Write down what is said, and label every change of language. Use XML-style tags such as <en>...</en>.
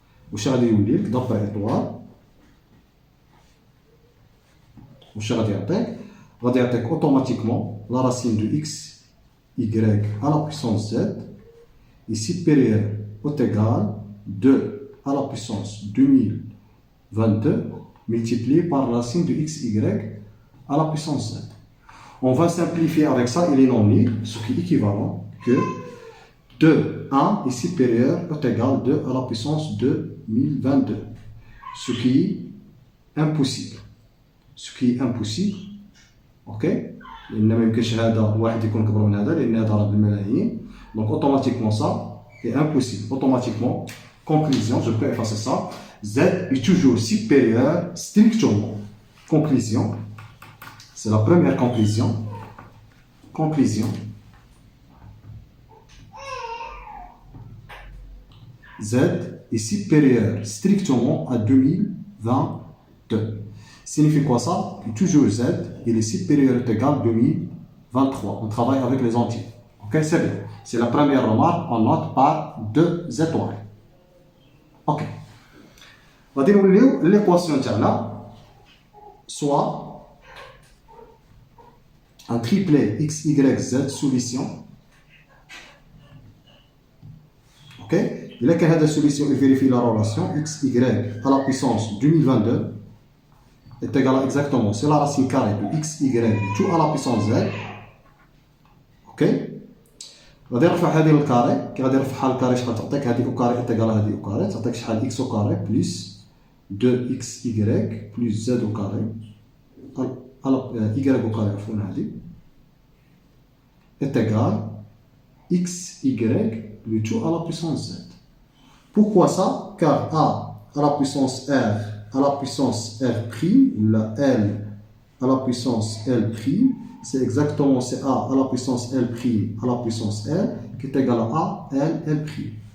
<fr>Vous savez où d'après étoile, vous savez automatiquement la racine de x, y à la puissance z est supérieure ou égale de à la puissance 2022 multiplié par la racine de x, y à la puissance z. On va simplifier avec ça, il est non nul, ce qui est équivalent que 2, 1 est supérieur ou égal à 2 à la puissance 2022. Ce qui impossible. Ce qui est impossible, ok?</fr> <ar>لأن ما يمكنش هذا واحد يكون كبر من هذا لأن هذا راه بالملايين.</ar> <fr>Donc automatiquement ça est impossible. Automatiquement, conclusion, je peux effacer ça. Z est toujours supérieur strictement. Conclusion, c'est la première conclusion. Conclusion. Z est supérieur strictement à 2022. Signifie quoi ça? Que toujours Z, il est supérieur ou égal à 2023. On travaille avec les entiers. Ok, c'est bien. C'est la première remarque, on note par 2 étoiles. Ok. On va dire l'équation là, soit un triplet x, y, z solution. Ok. Et là, quand il y a des solutions, il vérifie la relation x, y à la puissance 2022 est égal à exactement, c'est la racine carrée de x, y, tout à la puissance z. Ok.</fr> <ar>غادي نرفع هذه للكاري، كي غادي نرفعها للكاري شحال تعطيك؟ هذه او كاري إيكال هذه او كاري، تعطيك شحال اكس او كاري بلس 2 اكس y بلس زد او كاري y او كاري عفوا هذه إيكال</ar> <fr>x y le tout à la puissance z. Pourquoi ça? Car a à la puissance r à la puissance r prime ou la l à la puissance l prime, c'est exactement c'est a à la puissance l prime à la puissance l qui est égal à a l l prime.</fr>